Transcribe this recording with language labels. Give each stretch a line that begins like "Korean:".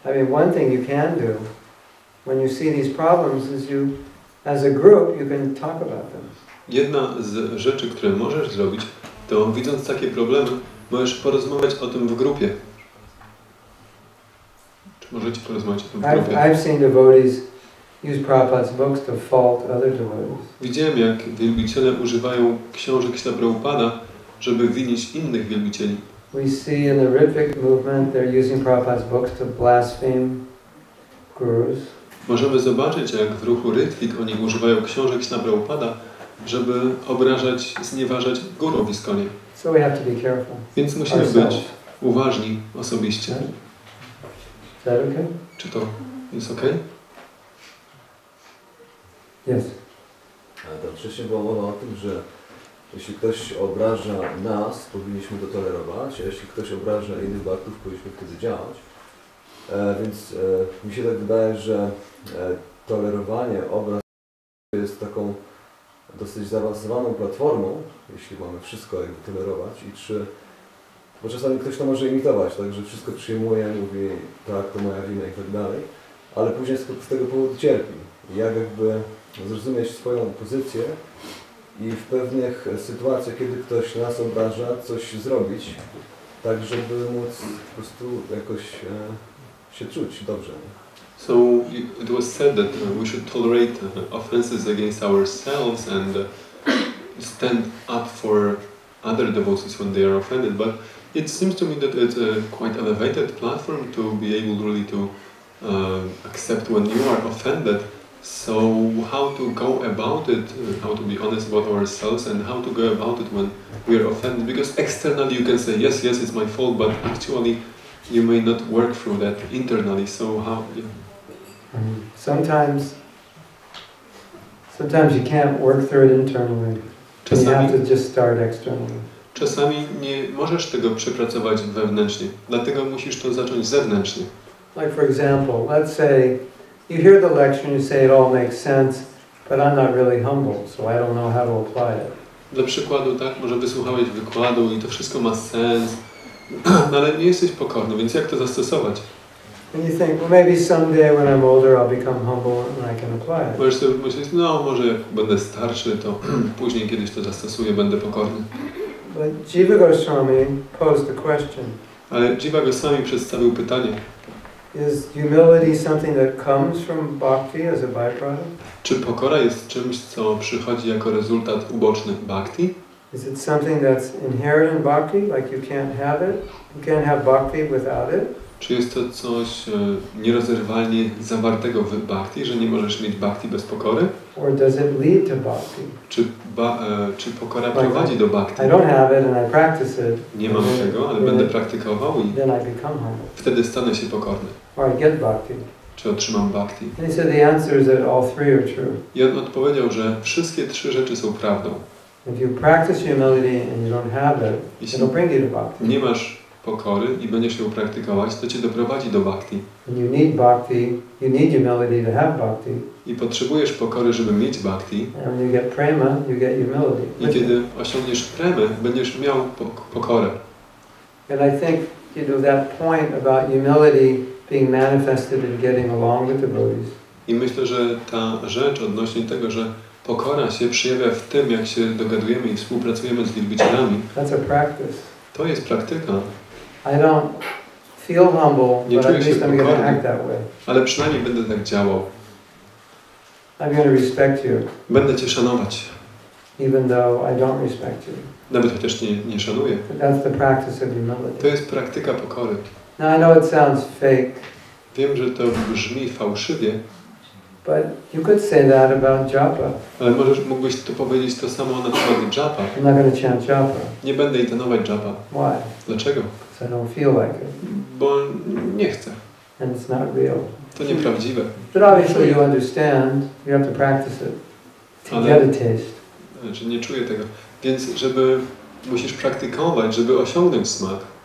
English: One thing you can do when you see these problems is you, as a group, you can talk about them.
Polish: Jedna z rzeczy, które możesz zrobić, to widząc takie problemy, możesz porozmawiać o tym w grupie. Czy możecie porozmawiać o tym w grupie?
English: I've seen devotees use Prabhupada's books to fault other devotees.
Polish: Widziałem, jak wielbiciele używają książek Śla Prabhupada, żeby winić innych wielbicieli.
English: We see in the Ritvik movement they're using Prabhupada's books to blaspheme gurus.
Polish: Możemy zobaczyć, jak w ruchu Ritvik oni używają książek Śla Prabhupada, żeby obrażać, znieważać guru w Iskonie.
English: So we have to be careful.
Polish: Więc musimy być uważni osobiście.
English: Is that okay?
Polish: Czy to jest ok?
English: Yes.
Polish: Tam wcześniej była mowa o tym, że jeśli ktoś obraża nas, powinniśmy to tolerować, a jeśli ktoś obraża innych bhaktów, powinniśmy wtedy działać. Więc mi się tak wydaje, że tolerowanie obrazu jest taką dosyć zaawansowaną platformą, jeśli mamy wszystko jakby tolerować bo czasami ktoś to może imitować, tak, że wszystko przyjmuje, mówi tak, to moja wina i tak dalej, ale później z tego powodu cierpi. I jak jakby zrozumieć swoją pozycję i w pewnych sytuacjach, kiedy ktoś nas obraża, coś zrobić, tak żeby móc po prostu jakoś się czuć dobrze.
English: So it was said that we should tolerate offenses against ourselves and stand up for other devotees when they are offended. But it seems to me that it's a quite elevated platform to be able really to accept when you are offended. So how to go about it, how to be honest about ourselves and how to go about it when we are offended. Because externally you can say, yes, it's my fault, but actually you may not work through that internally. So how... Yeah. Sometimes you can't work through it internally. You have to just start externally.
Polish: Czasami nie możesz tego przepracować wewnętrznie, dlatego musisz to zacząć zewnętrznie.
English: Like for example, let's say you hear the lecture and you say it all makes sense, but I'm not really humble, so I don't know how to apply it.
Polish: Dla przykładu, tak, może wysłuchałeś wykładu i to wszystko ma sens, no ale nie jesteś pokorny, więc jak to zastosować?
English: And you think, well, maybe someday when I'm older I'll become humble and I can apply it.
Polish: Możesz sobie myśleć, no może jak będę starszy, to później kiedyś to zastosuję, będę pokorny.
English: But Jiva Goswami posed a question.
Polish: Ale Jiva Goswami przedstawił pytanie.
English: Is humility something that comes from bhakti as a byproduct?
Polish: Czy pokora jest czymś, co przychodzi jako rezultat uboczny bhakti?
English: Is it something that's inherent in bhakti, like you can't have it? You can't have bhakti without it?
Polish: Czy jest to coś nierozerwalnie zawartego w bhakti, że nie możesz mieć bhakti bez pokory?
English: Or does it lead to bhakti?
Polish: Czy pokora prowadzi do bhakti?
English: I don't have it and I practice it.
Polish: Nie mam tego, ale będę praktykował i
English: then I become humble.
Polish: wtedy stanę się pokorny.
English: Or I get bhakti.
Polish: Czy otrzymam bhakti?
English: And he said the answer is that all three are true.
Polish: I on odpowiedział, że wszystkie trzy rzeczy są prawdą.
English: If you practice humility and you don't have it, it'll bring you to bhakti.
Polish: Nie masz pokory i będziesz ją praktykować, to cię doprowadzi do bhakti.
English: And you need bhakti, you need humility to have bhakti.
Polish: I potrzebujesz pokory, żeby mieć bhakti.
English: And when you get prema, you get humility.
Polish: I kiedy osiągniesz premę, będziesz miał pokorę.
English: And I think, that point about humility being manifested in getting along with devotees.
Polish: I myślę, że ta rzecz odnośnie tego, że pokora się przejawia w tym, jak się dogadujemy i współpracujemy z wielbicielami.
English: That's a practice.
Polish: To jest praktyka.
English: I don't feel humble, but at least I'm going to act that way.
Polish: Ale przynajmniej będę tak działał.
English: I'm going to respect you.
Polish: Będę cię szanować.
English: Even though I don't respect you.
Polish: Nawet chociaż nie szanuję.
English: That's the practice of humility.
Polish: To jest praktyka pokory.
English: Now I know it sounds fake.
Polish: Wiem, że to brzmi fałszywie.
English: But you could say that about japa.
Polish: Ale mógłbyś to powiedzieć to samo na temat japa.
English: I'm not going to chant japa.
Polish: Nie będę intonować japa.
English: Why?
Polish: Dlaczego?
English: Because I don't feel like it.
Polish: Bo nie chcę.
English: And it's not real.
Polish: To nieprawdziwe.
English: But obviously you understand. You have to practice it to get a taste.
Polish: Że nie czuję tego. Więc musisz praktykować, żeby osiągnąć smak.